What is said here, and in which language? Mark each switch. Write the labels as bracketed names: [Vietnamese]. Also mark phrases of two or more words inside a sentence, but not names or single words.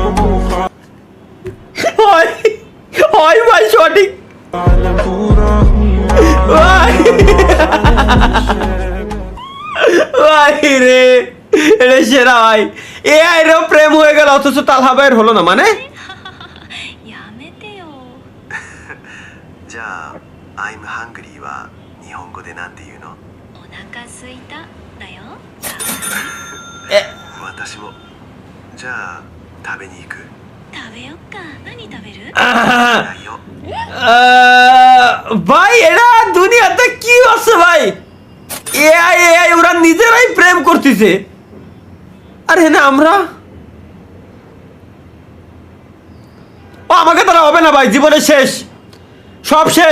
[Bangla] হয় ভাই সঠিক ভাই রে, এটা সেরা ভাই। এআই রে প্রেম হয়ে গেল, অথচ তালহা ভাইয়ের হলো না, মানে [Japanese] やめてよ。じゃあ [English] 「I'm hungry」 [Japanese] は日本語でなんて言うの？お腹すいただよ。私も。じゃあ食べに行く。食べよっか。何食べる？ないよ。 [Bangla] ভাই এরা দুনিয়াতে কি আছে ভাই? এআই ওরা নিজেরাই প্রেম করতেছে। আরে না আমরা, ও আমাকে তারা হবে না ভাই, জীবনে শেষ, সব শেষ।